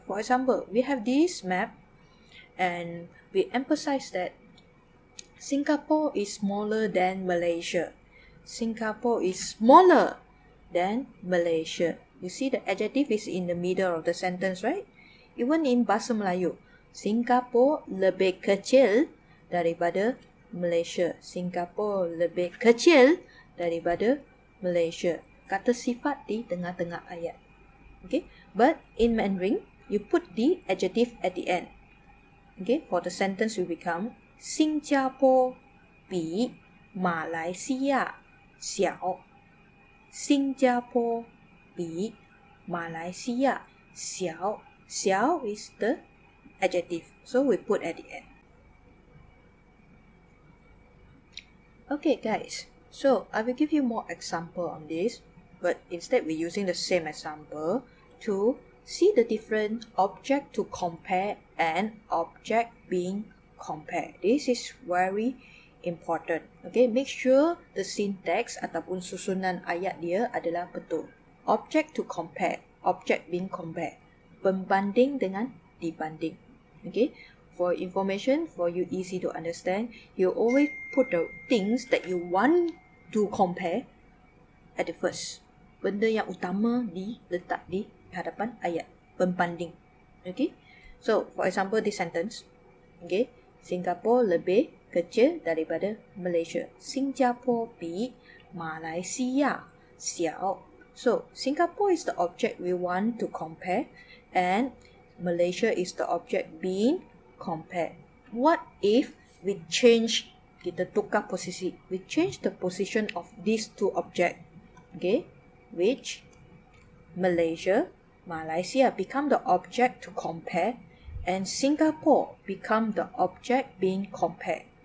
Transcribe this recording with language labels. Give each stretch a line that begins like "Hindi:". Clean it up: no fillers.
English: For example, we have this map and we emphasize that Singapore is smaller than Malaysia. Singapore is smaller than Malaysia. You see the adjective is in the middle of the sentence, right? Even in
Malay: Bahasa Melayu, Singapore lebih kecil daripada Malaysia. Singapore lebih kecil daripada Malaysia. Kata sifat di tengah-tengah ayat.
English: Okay, but in Mandarin, you put the adjective at the end. Okay, for the sentence will become
Chinese: 新加坡比马来西亚小。新加坡比马来西亚小。
English: 小 is the adjective, so we put at the end. Okay guys, so I will give you more example on this, but instead we're using the same example to see the different object to compare and object being compared. This is very important. Okay, make sure the syntax
Malay: ataupun susunan ayat dia adalah betul.
English: Object to compare, object being compared.
Malay: Pembanding dengan dibanding.
English: Okay, for information, for you easy to understand, you always put the things that you want to compare at the first.
Malay: Benda yang utama diletak di hadapan ayat. Pembanding.
English: Okay, so for example this sentence.
Malay: Okay, Singapore lebih kecil daripada Malaysia.
Chinese: 新加坡比马来西亚小.
English: So Singapore is the object we want to compare, and Malaysia is the object being compared. What if we change,
Malay: kita tukar posisi,
English: we change the position of these two objects, okay, which Malaysia become the object to compare, and Singapore become the object being compared.